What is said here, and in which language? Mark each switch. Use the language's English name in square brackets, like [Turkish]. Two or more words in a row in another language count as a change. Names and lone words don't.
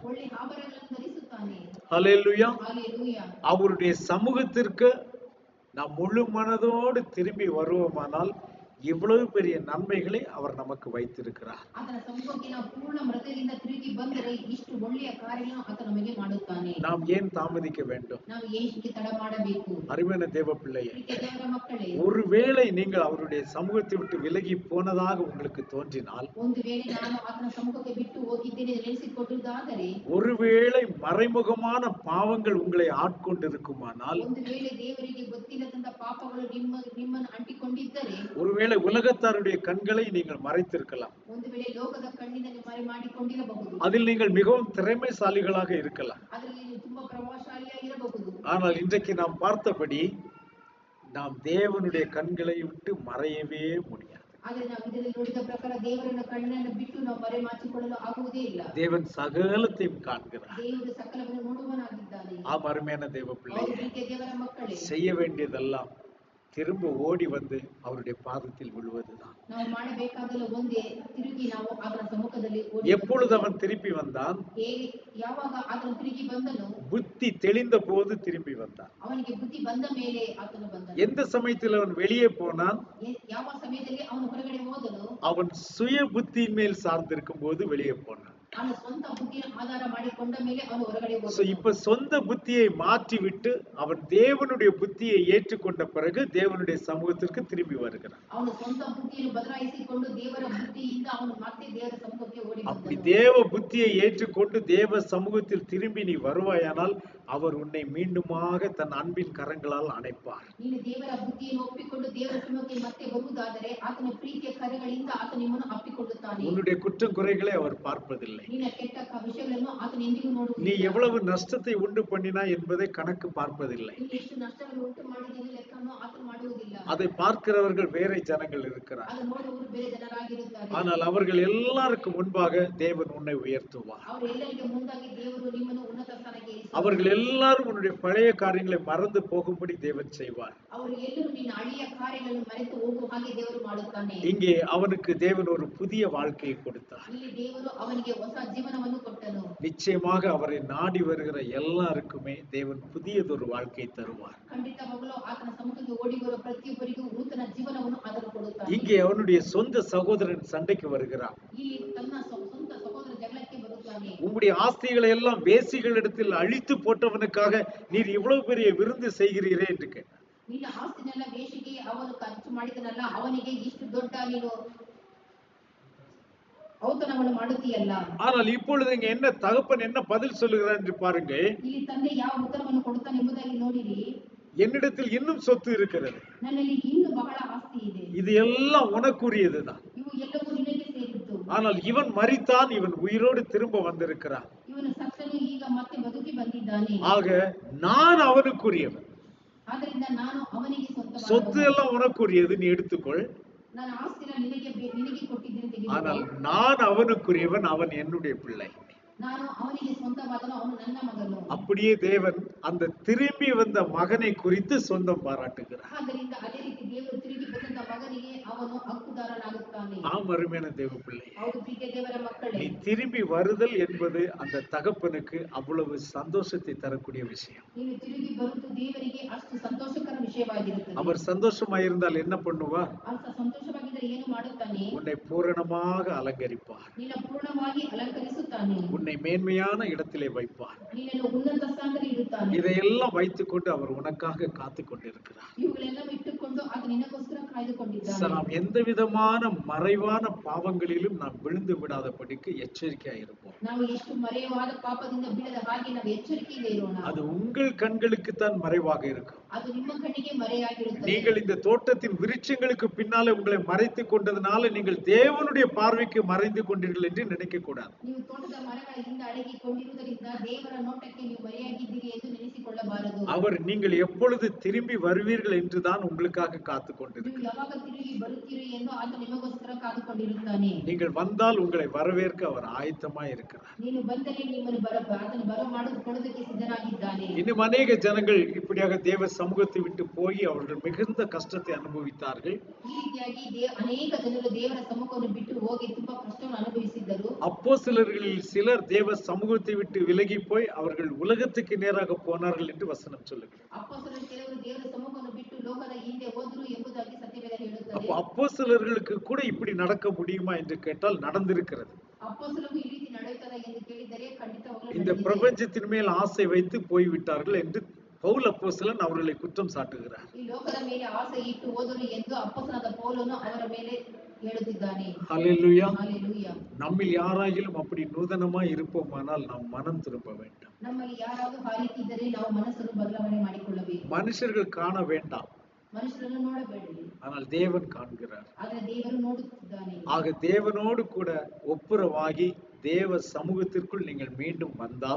[Kannada] ಒಳ್ಳೆ ಆಭರಣಗಳನ್ನು ಧರಿಸುತ್ತಾನೆ. [Tamil] ஹல்லேலூயா. ஹல்லேலூயா. அவருடைய சமூகத்திற்கு நாம் முழு மனதோடு திரும்பி வருவோமானால் இவ்வளவு பெரிய நன்மைகளை அவர் நமக்கு வைத்திருக்கிறார். [Kannada] ಆತನ ಸಮ್ಮುಖಕ್ಕೆ ನಾವು ಪೂರ್ಣ ಹೃದಯದಿಂದ ತಿರುಗಿ ಬಂದರೆ ಇಷ್ಟು ಒಳ್ಳೆಯ ಕಾರ್ಯಗಳನ್ನು ಆತ ನಮಗೆ ಮಾಡುತ್ತಾನೆ. [Tamil] நாம் ஏன் தாமதிக்க வேண்டும்? [Kannada] ನಾವು ಏಕೆ ತಡ ಮಾಡಬೇಕು? [Tamil] அருமையான தேவ பிள்ளையே, [Kannada] ದೇವರ ಮಕ್ಕಳೇ, [Tamil] ஒருவேளை நீங்கள் அவருடைய சமூகத்தை விட்டு விலகி போனதாக உங்களுக்கு தோன்றினால், [Kannada] ಒಂದು ವೇಳೆ ನಾನು ಆತನ ಸಮ್ಮುಖಕ್ಕೆ ಬಿಟ್ಟು ಹೋಗಿದ್ದೇನೆ ನೆನೆಸಿಕೊಳ್ಳುವುದಾದರೆ, [Tamil] ஒருவேளை மறைமுகமான பாவங்கள் உங்களை ஆட்கொண்டிருக்குமானால், [Kannada] ಒಂದು ವೇಳೆ ದೇವರಿಗೆ ಗೊತ್ತಿಲ್ಲದಂತ ಪಾಪಗಳು ನಿಮ್ಮನ್ನು ಅಂಟಿಕೊಂಡಿದ್ದರೆ, [Tamil] ஒருவேளை உலகத்தாருடைய கண்களை நீங்கள் மறைத்திருக்கலாம், [Kannada] ಒಂದು ವೇಳೆ ಲೋಕದ ಕಣ್ಣಿನ ಮರೆ ಮಾಡಿಕೊಂಡಿರಬಹುದು, [Tamil] அதில் நீங்கள் மிகவும் திறமைசாலிகளாக இருக்கலாம். [Kannada] ಅದರಲ್ಲಿ ನೀವು ತುಂಬಾ ಪ್ರಭಾವಶಾಲಿಯಾಗಿರಬಹುದು. [Tamil] ஆனால் இன்றைக்கு நாம் பார்த்தபடி நாம் தேவனுடைய கண்களை விட்டு மறையவே முடியாது. [Kannada] ಆದರೆ ನಾವು ಇದರಲ್ಲಿ ನೋಡಿದ ಪ್ರಕಾರ ದೇವರನ್ನ ಕಣ್ಣನ್ನು ಬಿಟ್ಟು ನಾವು ಮರೆ ಮಾಚಿಕೊಳ್ಳಲು ಆಗುವುದೇ ಇಲ್ಲ. [Tamil] தேவன் சகலத்தையும் காண்கிறார். [Kannada] ದೇವರು ಸಕಲವನ್ನು ನೋಡುವನಾಗಿದ್ದಾನೆ. [Tamil] அருமையான தேவ பிள்ளையே, [Kannada] ದೇವರ ಮಕ್ಕಳೇ, [Tamil] செய்ய வேண்டியதெல்லாம் திரும்ப ஓடி வந்து அவருடைய பாதத்தில் விழுவதுதான். [Kannada] ನಾವು ಮಾಡಬೇಕಾದಲ್ಲ ಒಂದೇ, ತಿರುಗಿ ನಾವು ಆತನ ಸಮ್ಮುಖದಲ್ಲಿ [Tamil] எப்பொழுது அவன் திருப்பி வந்தான்? [Kannada] ಯಾವಾಗ ಆತನು ತಿರುಗಿ ಬಂದನು? [Tamil] புத்தி தெளிந்த போது திரும்பி வந்தான். [Kannada] ಅವನಿಗೆ ಬುದ್ಧಿ ಬಂದ ಮೇಲೆ ಆತನು ಬಂದನು. [Tamil] எந்த சமயத்தில் அவன் வெளியே போனான்? [Kannada] ಯಾವ ಸಮಯದಲ್ಲಿ ಅವನು ಹೊರಗಡೆ ಹೋದನು? [Tamil] அவன் சுய புத்தியின் மேல் சார்ந்திருக்கும் போது வெளியே போனான். [Kannada] ಅವನು ಸ್ವಂತ ಬುದ್ಧಿಯನ್ನು ಆಧಾರ ಮಾಡಿಕೊಂಡ ಮೇಲೆ ಅವನು ಹೊರಗಡೆ So, ಹೋದನು. [Tamil] இப்ப சொந்த புத்தியை மாற்றிவிட்டு அவன் தேவனுடைய புத்தியை ஏற்றுக்கொண்ட பிறகு தேவனுடைய சமூகத்திற்கு திரும்பி வருகிறான். [Kannada] ಅವನು ಸ್ವಂತ ಬುದ್ಧಿಯನ್ನು ಬದಲಾಯಿಸಿಕೊಂಡು ದೇವರ ಬುದ್ಧಿಯಿಂದ ಅವನು ಮತ್ತೆ ದೇವರ ಸಮ್ಮುಖಕ್ಕೆ ಓಡಿ [Tamil] அப்படி [Kannada] ಬಂದನು. [Tamil] தேவ புத்தியை ஏற்றுக்கொண்டு தேவ சமூகத்தில் திரும்பி நீ வருவாயானால் அவர் உன்னை மீண்டுமாக தன் அன்பின் கரங்களால் அணைப்பார். [Kannada] ನೀನು ದೇವರ ಬುದ್ಧಿಯನ್ನು ಒಪ್ಪಿಕೊಂಡು ದೇವರ ಸಮ್ಮುಖಕ್ಕೆ ಮತ್ತೆ ಬರುವುದಾದರೆ ಆತನ ಪ್ರೀತಿಯ ಕರಗಳಿಂದ ಆತ ನಿಮ್ಮನ್ನು ಅಪ್ಪಿಕೊಳ್ಳುತ್ತಾನೆ. [Tamil] உன்னுடைய குற்றம் குறைகளை அவர் பார்ப்பதில்லை. [Kannada] ನಿನ್ನ ಕೆಟ್ಟ ವಿಷಯಗಳನ್ನು ಆತನ ಎಂದಿಗೂ [Tamil] நீ [Kannada] ನೋಡುವುದಿಲ್ಲ. [Tamil] எவ்வளவு நஷ்டத்தை உண்டு பண்ணினாய் என்பதை கணக்கு பார்ப்பதில்லை. [Kannada] ನೀನು ಎಷ್ಟು ನಷ್ಟವನ್ನು ಉಂಟು ಮಾಡಿದ್ದೀನಿ ಲೆಕ್ಕವನ್ನು ಆತನು ಮಾಡುವುದಿಲ್ಲ. [Tamil] அதை பார்க்கிறவர்கள் வேற ஜனங்கள் இருக்கிறார். [Kannada] ಅದು ನೋಡುವವರು ಬೇರೆ ಜನರಾಗಿರುತ್ತಾರೆ. [Tamil] ஆனால் அவர்கள் எல்லாருக்கும் முன்பாக தேவன் உன்னை உயர்த்துவார். [Kannada] ಅವರು ಎಲ್ಲರಿಗೆ ಮುಂದಾಗಿ ದೇವರು ನಿಮ್ಮನ್ನು ಉನ್ನತ ಸ್ಥಾನಕ್ಕೆ ಏರಿಸುವರು. [Tamil] அவர்கள் எல்லாரும் உன்னுடைய பழைய காரியங்களை மறந்து போகும்படி தேவன் செய்வார். [Kannada] ಅವರು ಎಲ್ಲರೂ ನಿನ್ನ ಹಳೆಯ ಕಾರ್ಯಗಳನ್ನು ಮರೆತು ಹೋಗುವ ಹಾಗೆ ದೇವರು ಮಾಡುತ್ತಾನೆ. [Tamil] இங்கே அவனுக்கு தேவன் ஒரு புதிய வாழ்க்கையை கொடுத்தார். [Kannada] ಇಲ್ಲಿ ದೇವರು ಅವನಿಗೆ ಹೊಸ ಜೀವನವನ್ನು ಕೊಟ್ಟನು. [Tamil] நிச்சயமாக அவரை நாடி வருகிற எல்லாருக்குமே தேவன் புதியதொரு வாழ்க்கையை தருவார். [Kannada] ಖಂಡಿತವಾಗಲೂ ಆತನ ಸಮ್ಮುಖಕ್ಕೆ ಓಡಿ ಬರುವ ಪ್ರತಿಯೊಬ್ಬರಿಗೂ ನೂತನ ಜೀವನವನ್ನು ಆತನು ಕೊಡುತ್ತಾನೆ. [Tamil] இங்கே அவனுடைய சொந்த சகோதரன் சண்டைக்கு வருகிறான். [Kannada] ಇಲ್ಲಿ ತನ್ನ ಸ್ವಂತ ಸಹೋದರ ಜಗಳಕ್ಕೆ ಬರುತ್ತಾನೆ. [Tamil] உங்களுடைய ஆஸ்திகளை எல்லாம் வேசிகளிடத்தில் அழித்து போட்டவனுக்காக நீர் இவ்வளவு பெரிய விருந்து செய்கிறீரே என்று கேட்டார். [Kannada] ನಿನ್ನ ಆಸ್ತಿನೆಲ್ಲ ವೇಷಿಗೆ ಅವನು ಖರ್ಚು ಮಾಡಿದನಲ್ಲ, ಅವನಿಗೆ ಇಷ್ಟು ದೊಡ್ಡ ನೀನು ಔತಣವನ್ನು ಮಾಡುತ್ತೀಯಲ್ಲ. [Tamil] ஆனால் இப்பொழுது இங்க என்ன தகப்பன் என்ன பதில் சொல்லுகிறார் என்று பாருங்க. [Kannada] ಇಲ್ಲಿ ತಂದೆ ಯಾವ ಉತ್ತರವನ್ನು ಕೊಡುತ್ತಾನೆ ಎಂಬುದಾಗಿ ನೋಡಿರಿ. [Tamil] என்னிடத்தில் இன்னும் சொத்து இருக்கிறது, [Kannada] ನನ್ನಲ್ಲಿ ಇನ್ನೂ ಬಹಳ ಆಸ್ತಿ ಇದೆ, [Tamil] இது எல்லாம் உனக்குரியதுதான். [Kannada] ಇವು ಎಲ್ಲವೂ ನಿನಗೆ ಸೇರಿದ್ದು. [Tamil] ஆனால் இவன் மரித்தான், இவன் உயிரோடு திரும்ப வந்திருக்கிறான். [Kannada] ಇವನು ಸತ್ತನು, ಈಗ ಮತ್ತೆ ಬದುಕಿ ಬಂದಿದ್ದಾನೆ. [Tamil] ஆக நான் அவனுக்குரியவன். [Kannada] ಆದ್ದರಿಂದ ನಾನು ಅವನಿಗೆ [Tamil] சொத்து [Kannada] ಸ್ವಂತ [Tamil] எல்லாம் உனக்குரியது, நீ எடுத்துக்கொள். [Kannada] ನನ್ನ ಆಸ್ತಿನ ನಿನಗೆ ಕೊಟ್ಟಿದ್ದೇನೆ, [Tamil] ஆனால் [Kannada] ತೆಗೆದುಕೋ. [Tamil] நான் அவனுக்குரியவன், அவன் என்னுடைய பிள்ளை. [Kannada] ನಾನು ಅವನಿಗೆ ಸ್ವಂತವಾದನು, ಅವನು ನನ್ನ ಮಗನು. [Tamil] அப்படியே தேவன் அந்த திரும்பி வந்த மகனை குறித்து சொந்தம் பாராட்டுகிறார். [Kannada] ಆದ್ದರಿಂದ ಅದೇ ರೀತಿ ದೇವರು ತಿರುಗಿ ಬಂದಂತ ಮಗನಿಗೆ ಅವನು ಹಕ್ಕುದಾರನಾಗುತ್ತಾನೆ. [Tamil] ஆம் அருமையான தேவ பிள்ளை, [Kannada] ಹೌದು ಪ್ರೀತಿಯ ದೇವರ ಮಕ್ಕಳೇ, [Tamil] நீ திரும்பி வருதல் என்பது அந்த தகப்பனுக்கு அவ்வளவு சந்தோஷத்தை தரக்கூடிய விஷயம். [Kannada] ನೀನು ತಿರುಗಿ ಬರುವುದು ದೇವರಿಗೆ ಅಷ್ಟು ಸಂತೋಷಕರ ವಿಷಯವಾಗಿರುತ್ತದೆ. [Tamil] அவர் சந்தோஷமாயிருந்தால் என்ன பண்ணுவார்? [Kannada] ಆತ ಸಂತೋಷವಾಗಿದ್ದರೆ ಏನು ಮಾಡುತ್ತಾನೆ? [Tamil] உன்னை பூரணமாக அலங்கரிப்பார். [Kannada] ನಿನ್ನ ಪೂರ್ಣವಾಗಿ ಅಲಂಕರಿಸುತ್ತಾನೆ. [Tamil] உன்னை மேன்மையான இடத்திலே வைப்பார். [Kannada] ನಿನ್ನನ್ನು ಉನ್ನತ ಸ್ಥಾನದಲ್ಲಿ ಇಡುತ್ತಾನೆ. [Tamil] இதையெல்லாம் வைத்துக்கொண்டு அவர் உனக்காக காத்து கொண்டிருக்கிறார். [Kannada] ಇವುಗಳೆಲ್ಲ ಇಟ್ಟುಕೊಂಡು ಆತ ನಿನಗೋಸ್ಕರ ಕಾಯ್ದುಕೊಂಡಿದ್ದಾನೆ. [Tamil] நாம் எந்த விதமான மறைவான பாவங்களிலும் நாம் விழுந்து விடாதபடிக்கு எச்சரிக்கையாயிருப்போம். [Kannada] ನಾವು ಎಷ್ಟು ಮರೆಯವಾದ ಪಾಪದಿಂದ ಬೀಳದ ಹಾಗೆ ನಾವು ಎಚ್ಚರಿಕೆಯಿಂದ ಇರೋಣ. [Tamil] அது உங்கள் கண்களுக்கு தான் மறைவாக இருக்கும். [Kannada] ಅದು ನಿಮ್ಮ ಕಣ್ಣಿಗೆ ಮರೆಯಾಗಿರುತ್ತದೆ. [Tamil] நீங்கள் இந்த தோட்டத்தின் விருட்சங்களுக்கு பின்னாலே உங்களை மறைத்துக் கொண்டதுனால நீங்கள் தேவனுடைய பார்வைக்கு மறைந்து கொண்டீர்கள் என்று நினைக்க கூடாது. [Kannada] ನೀವು ತೋಟದ ಮರಗಳ ಹಿಂದೆ ಅಡಗಿಕೊಂಡಿರುವುದರಿಂದ ದೇವರ ನೋಟಕ್ಕೆ ನೀವು ಮರೆಯಾಗಿದ್ದೀರಿ ಎಂದು ನೆನೆಸಿಕೊಳ್ಳಬಾರದು. [Tamil] அவர் நீங்கள் எப்பொழுது திரும்பி வருவீர்கள் என்றுதான் உங்களுக்காக காத்து [Kannada] ನೀವು [Tamil] கொண்டிருக்கிறார். [Kannada] ಯಾವಾಗ ತಿರುಗಿ ಬರುತ್ತೀರಿ ಎಂದು ಆತ ನಿಮಗೋಸ್ಕರ ಕಾದುಕೊಂಡಿರುತ್ತಾನೆ. [Tamil] நீங்கள் வந்தால் உங்களை வரவேற்க அவர் ஆயத்தமாய் இருக்கிறார். [Kannada] ನೀನು ಬಂದರೆ ನಿಮ್ಮನ್ನು ಆತನು ಬರಮಾಡಿಕೊಳ್ಳೋದಕ್ಕೆ ಸಿದ್ಧನಾಗಿದ್ದಾನೆ. [Tamil] இன்னும் அநேக ஜனங்கள் இப்படியாக தேவ சமூகத்தை விட்டு போய் அவர்கள் மிகுந்த கஷ்டத்தை அனுபவித்தார்கள். [Kannada] ಈ ರೀತಿಯಾಗಿ ಅನೇಕ ಜನರು ದೇವರ ಸಮ್ಮುಖವನ್ನು ಬಿಟ್ಟು ಹೋಗಿ ತುಂಬಾ ಕಷ್ಟವನ್ನು ಅನುಭವಿಸಿದ್ದರು. [Tamil] அப்போஸ்தலர்களில் சிலர் தேவ சமூகத்தை விட்டு விலகி போய் அவர்கள் உலகத்துக்கு நேராக போனார்கள் என்று வசனம் சொல்லுகிறது. [Kannada] ಅಪೊಸ್ತಲರು ಕೆಲವರು ದೇವರ ಸಮ್ಮುಖವನ್ನು ಬಿಟ್ಟು ಲೋಕದ ಹಿಂದೆ ಹೋದರು ಎಂಬುದಾಗಿ ಸತ್ಯವೇದ ಹೇಳುತ್ತದೆ. [Tamil] அப்போ அப்போஸ்தலர்களுக்கு கூட இப்படி நடக்க முடியுமா என்று கேட்டால் நடந்திருக்கிறது. [Kannada] ಅಪೊಸ್ತಲರು ಈ ರೀತಿ ನಡೆಯುತ್ತದೆ ಎಂದು ಕೇಳಿದರೆ ಖಂಡಿತವಾಗಲೂ [Tamil] இந்த [Kannada] ನಡೆದಿದೆ. [Tamil] பிரபஞ்சத்தின் மேல் ஆசை வைத்து போய்விட்டார்கள் என்று பவுல் அப்போஸ்தலன் அவர்களை குற்றம் சாட்டுகிறார். [Kannada] ಈ ಲೋಕದ ಮೇಲೆ ಆಸೆ ಇಟ್ಟು ಹೋದರು ಎಂದು ಅಪೊಸ್ತಲನಾದ ಪೌಲನು ಅವರ ಮೇಲೆ ಹೇಳುತ್ತಿದ್ದಾನೆ. [Tamil] ஹல்லேலூயா. [Kannada] ಹಾಲೆಲೂಯಾ. [Tamil] நம்மில் யாராகிலும் அப்படி நூதனமாய் இருப்போமானால் நாம் மனம் திரும்ப வேண்டும். [Kannada] ನಮ್ಮಲ್ಲಿ ಯಾರಾದರೂ ಆ ರೀತಿ ಇದ್ದರೆ ನಾವು ಮನಸ್ಸನ್ನು ಬದಲಾವಣೆ ಮಾಡಿಕೊಳ್ಳಬೇಕು. [Tamil] மனுஷர்கள் காண வேண்டாம், [Kannada] ಮನುಷ್ಯರನ್ನು ನೋಡಬೇಡಿ, [Tamil] ஆனால் தேவன் காண்கிறார். [Kannada] ಆದರೆ ದೇವರು ನೋಡುತ್ತಿದ್ದಾನೆ. [Tamil] ஆக தேவனோடு கூட ஒப்புரவாகி தேவ சமூகத்திற்குள் நீங்கள் மீண்டும் வந்தால்